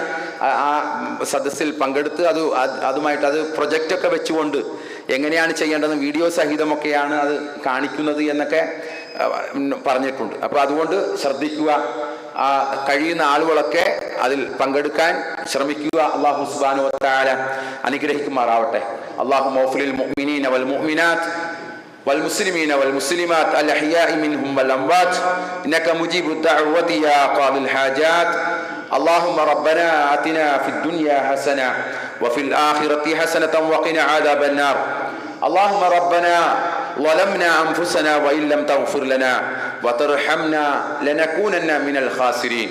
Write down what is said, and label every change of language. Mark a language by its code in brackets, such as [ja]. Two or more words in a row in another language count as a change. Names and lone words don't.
[ml] ആ സദസ്സിൽ പങ്കെടുത്ത് അതുമായിട്ട് പ്രൊജക്റ്റൊക്കെ വെച്ചുകൊണ്ട് എങ്ങനെയാണ് ചെയ്യേണ്ടതെന്ന് വീഡിയോ സഹിതമൊക്കെയാണ് അത് കാണിക്കുന്നത് എന്നൊക്കെ പറഞ്ഞിട്ടുണ്ട്. അപ്പോൾ അതുകൊണ്ട് ശ്രദ്ധിക്കുക. കഴിയുന്ന ആളുകളൊക്കെ അതിൽ പങ്കെടുക്കാൻ ശ്രമിക്കുക. [ar] الله سبحانه وتعالى [ml] അനുഗ്രഹിക്കുമാറാവട്ടെ. [ar] اللهم اغفر للمؤمنين والمؤمنات والمسلمين والمسلمات الأحياء منهم والأموات إنك مجيب الدعوة يا قاضي الحاجات. اللهم ربنا آتنا في الدنيا حسنة وفي الآخرة حسنة وقنا عذاب النار. اللهم ربنا ظلمنا أنفسنا وإن لم تغفر لنا وترحمنا لنكونن من الخاسرين.